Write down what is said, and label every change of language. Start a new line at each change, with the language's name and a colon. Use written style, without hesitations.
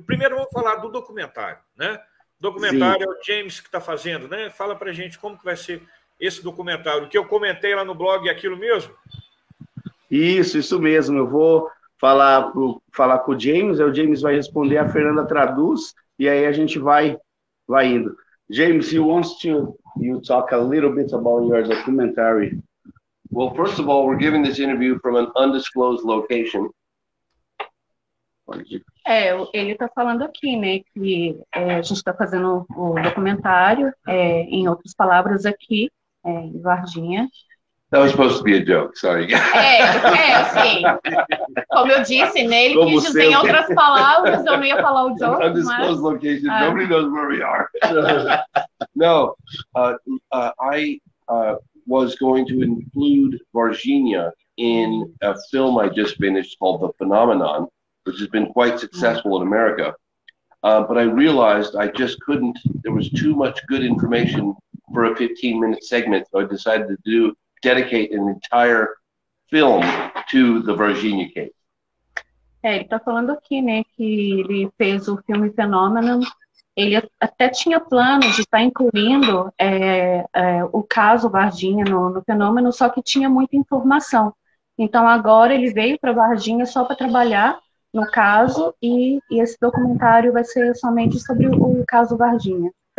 Portuguese: Primeiro vamos falar do documentário, né? O documentário Sim. É o James que está fazendo, né? Fala pra gente como que vai ser esse documentário. O que eu comentei lá no blog é aquilo mesmo? Isso mesmo. Eu vou falar com o James, aí o James vai responder, a Fernanda traduz, e aí a gente vai indo.
English: James, you talk a little bit about your documentary. Well, first of all, we're giving this interview from an undisclosed location.
Portuguese: Ele está falando aqui, né, que a gente está fazendo o documentário, em outras palavras aqui, em Varginha.
English: That was supposed to be a joke, sorry.
Portuguese: Sim. Como eu disse, né, ele quis dizer em outras palavras, eu não ia falar o joke,
English: undisclosed location, nobody knows where we are. No, I was going to include Varginha in a film I just finished called The Phenomenon, which has been quite successful in America. But I realized I just couldn't, there was too much good information for a 15-minute segment, so I decided to dedicate an entire film to the Varginha case.
Portuguese: Ele está falando aqui, né, que ele fez o filme Fenômeno. Ele até tinha plano de estar incluindo o caso Varginha no Fenômeno, só que tinha muita informação. Então agora ele veio para Varginha só para trabalhar no caso, e esse documentário vai ser somente sobre o caso Varginha.